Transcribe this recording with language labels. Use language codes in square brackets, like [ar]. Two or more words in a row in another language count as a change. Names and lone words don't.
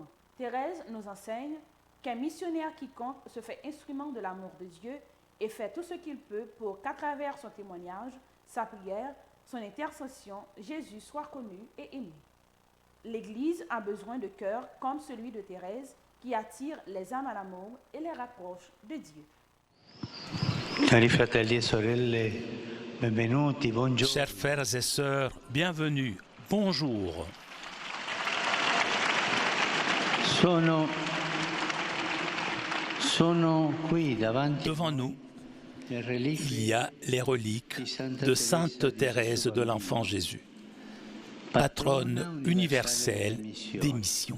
[fr] Thérèse nous enseigne qu'un missionnaire quiconque se fait instrument de l'amour de Dieu et fait tout ce qu'il peut pour qu'à travers son témoignage, sa prière, son intercession, Jésus soit connu et aimé. L'Église a besoin de cœurs comme celui de Thérèse qui attire les âmes à l'amour et les rapproche de Dieu. [it] Cari fratelli e sorelle, benvenuti, buongiorno. [fr] Chers frères et sœurs, bienvenue, bonjour. Devant nous, il y a les reliques de Sainte Thérèse de l'Enfant Jésus, patronne universelle des missions.